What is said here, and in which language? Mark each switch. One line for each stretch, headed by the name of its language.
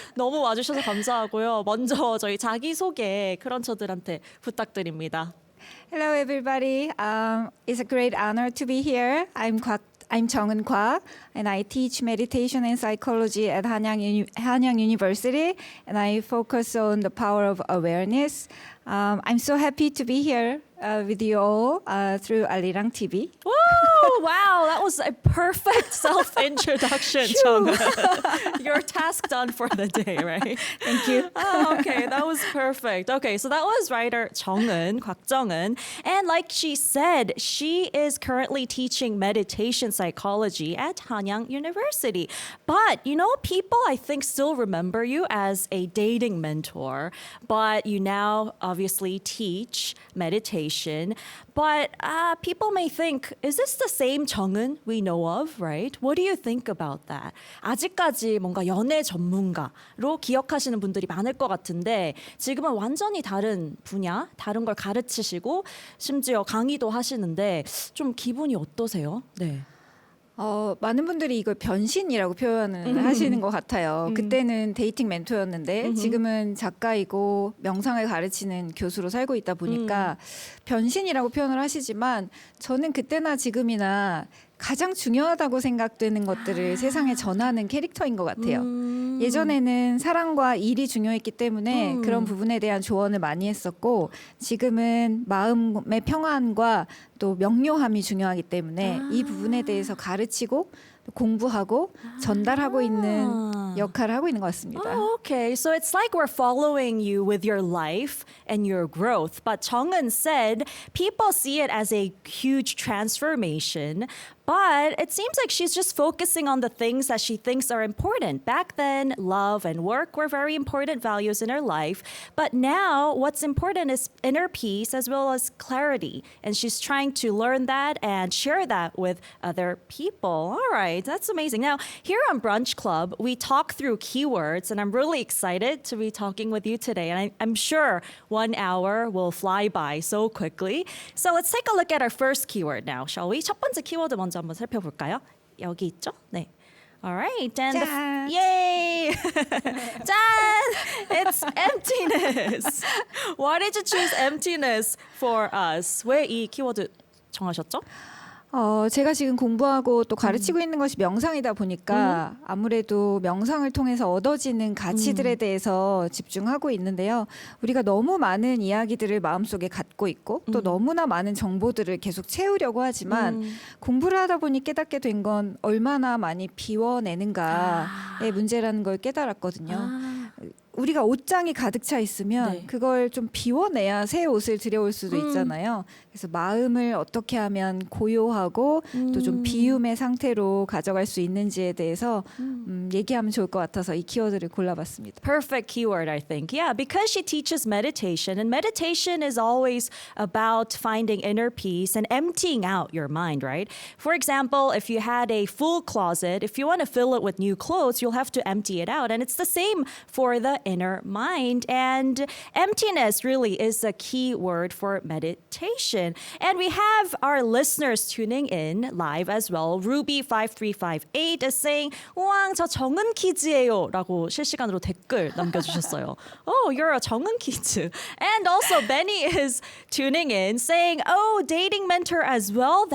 Korean: 너무 와주셔서 감사하고요. 먼저 저희 자기소개 크런처들한테 부탁드립니다.
English: Hello, everybody. It's a great honor to be here. I'm Jung-eun Kwak, and I teach meditation and psychology at Hanyang University, and I focus on the power of awareness. I'm so happy to be here with you all through Arirang TV. Woo! Wow, that was a perfect self-introduction, Jung-eun. Your task done for the day, right? Thank you. Oh, okay, that was perfect. Okay, so that was writer Jung-eun, Kwak Jung-eun. And like she said, she is currently teaching meditation psychology at Hanyang University. But, you know, people I think still remember you as a dating mentor, but you now obviously teach meditation. But people may think, is this the same Jung-eun we know of, right? What do you think about that?
Korean: 아직까지 뭔가 연애 전문가로 기억하시는 분들이 많을 것 같은데 지금은 완전히 다른 분야, 다른 걸 가르치시고 심지어 강의도 하시는데 좀 기분이 어떠세요? 네. 많은 분들이 이걸 변신이라고 표현을 하시는 것 같아요. 그때는 데이팅 멘토였는데 지금은 작가이고 명상을 가르치는 교수로 살고 있다 보니까 변신이라고 표현을 하시지만 저는 그때나 지금이나 가장 중요하다고 생각되는 것들을 세상에 전하는 캐릭터인 것 같아요. 예전에는 사랑과 일이 중요했기 때문에 그런 부분에 대한 조언을 많이 했었고 지금은 마음의 평안과 또 명료함이 중요하기 때문에 이 부분에 대해서 가르치고 공부하고 전달하고 있는 역할을 하고 있는 것 같습니다.
English: Oh, okay. So it's like we're following you with your life and your growth. But Jung-eun said people see it as a huge transformation. But it seems like she's just focusing on the things that she thinks are important. Back then, love and work were very important values in her life. But now, what's important is inner peace as well as clarity. And she's trying to learn that and share that with other people. All right, that's amazing. Now, here on Brunch Club, we talk through keywords, and I'm really excited to be talking with you today. And I'm sure 1 hour will fly by so quickly. So let's take a look at our first keyword now, shall we?
Korean: 첫 번째 키워드 먼저 한번 살펴볼까요? 여기 있죠? 네.
English: All right. And
Korean: 짠!
English: yay! 짠! It's emptiness. Why did you choose emptiness for us?
Korean: 왜 이 키워드 정하셨죠? 제가 지금 공부하고 또 가르치고 있는 것이 명상이다 보니까 아무래도 명상을 통해서 얻어지는 가치들에 대해서 집중하고 있는데요. 우리가 너무 많은 이야기들을 마음속에 갖고 있고 또 너무나 많은 정보들을 계속 채우려고 하지만 공부를 하다 보니 깨닫게 된 건 얼마나 많이 비워내는가의 문제라는 걸 깨달았거든요. 우리가 옷장이 가득 차 있으면 네. 그걸 좀 비워내야 새 옷을 들여올 수도 있잖아요. 그래서 마음을 어떻게 하면 고요하고 또 좀 비움의 상태로 가져갈 수 있는지에 대해서 얘기하면 좋을 것 같아서 이 키워드를 골라봤습니다.
English: Perfect keyword, I think. Yeah, because she teaches meditation, and meditation is always about finding inner peace and emptying out your mind, right? For example, if you had a full closet, if you want to fill it with new clothes, you'll have to empty it out. And it's the same for the inner mind. And emptiness really is a key word for meditation. And we have our listeners tuning in live as well. Ruby5358 is saying,
Korean: 우왕, 저 정은 키즈예요. 라고 실시간으로 댓글 남겨주셨어요.
English: Oh, you're a 정은 키즈. And also Benny is tuning in saying, oh, dating mentor as well?